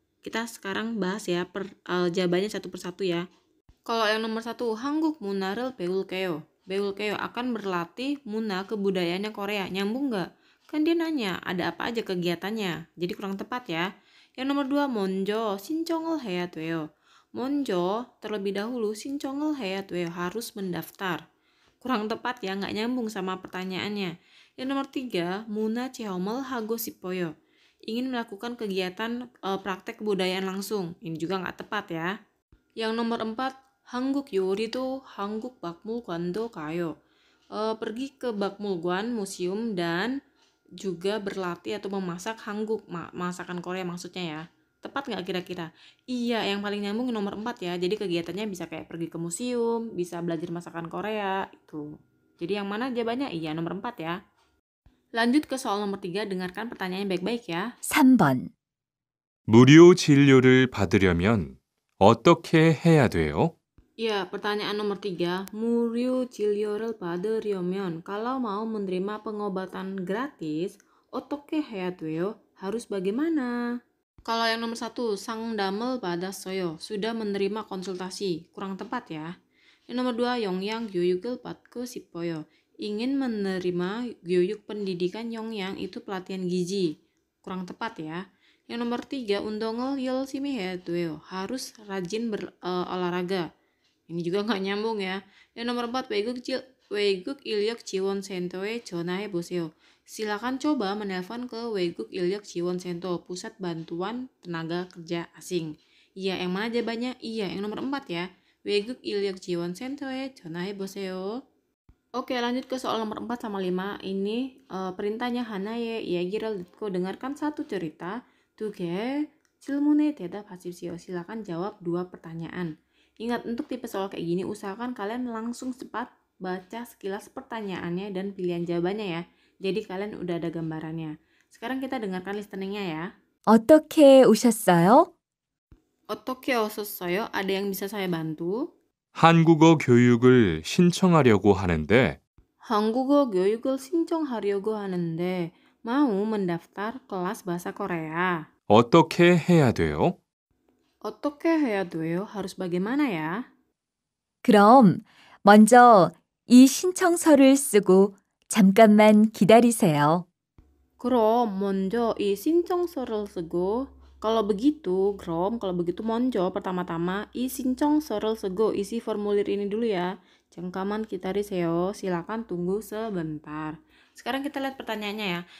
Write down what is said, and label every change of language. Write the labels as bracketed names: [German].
[Indonesian] Kita sekarang bahas ya jawabannya satu persatu ya. Kalau yang nomor 1, [Korean] 한국 문화를 배울게요. 배울게요 [Indonesian] akan berlatih 문화 kebudayaannya Korea. Nyambung nggak? Kan dia nanya ada apa aja kegiatannya. Jadi kurang tepat ya. Yang nomor 2, [Korean] 먼저 신청을 해야 돼요. 먼저 [Indonesian] terlebih dahulu [Korean] 신청을 해야 돼요. [Indonesian] Harus mendaftar. Kurang tepat ya, nggak nyambung sama pertanyaannya. Yang nomor 3, [Korean] 문화 체험을 하고 싶어요. [Indonesian] Ingin melakukan kegiatan praktek kebudayaan langsung. Ini juga nggak tepat ya. Yang nomor 4, [Korean] 한국 요리도 한국 박물관도 가요. [Indonesian] Pergi ke Bakmulguan museum dan juga berlatih atau memasak Hanguk, masakan Korea maksudnya ya. Tepat nggak kira-kira? Iya, yang paling nyambung nomor 4 ya. Jadi kegiatannya bisa kayak pergi ke museum, bisa belajar masakan Korea, itu. Jadi yang mana jawabannya? Iya, nomor 4 ya. Lanjut ke soal nomor 3, dengarkan pertanyaannya baik-baik ya. [Korean] 3번. 무료 진료를 받으려면 어떻게 해야 돼요? [Indonesian] Ya, pertanyaan nomor 3, [Korean] 무료 진료를 받으려면 [Indonesian] kalau mau menerima pengobatan gratis, [Korean] 어떻게 해야 돼요? [Indonesian] Harus bagaimana? Kalau yang nomor 1, [Korean] 상담을 받았어요. [Indonesian] Sudah menerima konsultasi. Kurang tepat ya. Yang nomor 2, [Korean] 영양 교육을 받고 싶어요. [Indonesian] Ingin menerima 교육 pendidikan 영양 itu pelatihan gizi. Kurang tepat ya. Yang nomor 3, [Korean] 운동을 열심히 해야 돼요. [Indonesian] Harus rajin berolahraga. Ini juga nggak nyambung ya. Yang nomor 4, [Korean] 외국 인력 지원센터에 전화해 보세요. [Indonesian] Silakan coba menelpon ke 외국 인력 지원센터, pusat bantuan tenaga kerja asing. Iya, yang mana jawabannya? Iya, yang nomor 4 ya. [Korean] 외국 인력 지원센터에 전화해 보세요. [Indonesian] Oke, lanjut ke soal nomor 4 sama 5. Ini perintahnya [Korean] 하나의 이야기를 듣고 [Indonesian] dengarkan satu cerita. [Korean] 2개 질문에 대답하십시오. [Indonesian] Silakan jawab 2 pertanyaan. Ingat, untuk tipe soal kayak gini, usahakan kalian langsung cepat baca sekilas pertanyaannya dan pilihan jawabannya ya. Jadi kalian udah ada gambarannya. Sekarang kita dengarkan listeningnya ya. [Korean] 어떻게 오셨어요? 어떻게 오셨어요? [Indonesian] Ada yang bisa saya bantu? [Korean] 한국어 교육을 신청하려고 하는데 한국어 교육을 신청하려고 하는데 [Indonesian] mau mendaftar kelas bahasa Korea. [Korean] 어떻게 해야 돼요? 어떻게 해야 돼요? [Indonesian] Harus bagaimana ya? [Korean] 그럼 먼저 이 신청서를 쓰고 잠깐만 기다리세요. 그럼 먼저 이 신청서를 쓰고 [Indonesian] kalau begitu, kalau begitu 먼저 pertama-tama [Korean] 이 신청서를 쓰고 [Indonesian] isi formulir ini dulu ya. [Korean] 잠깐만 기다리세요. [Indonesian] Silakan tunggu sebentar. Sekarang kita lihat pertanyaannya ya.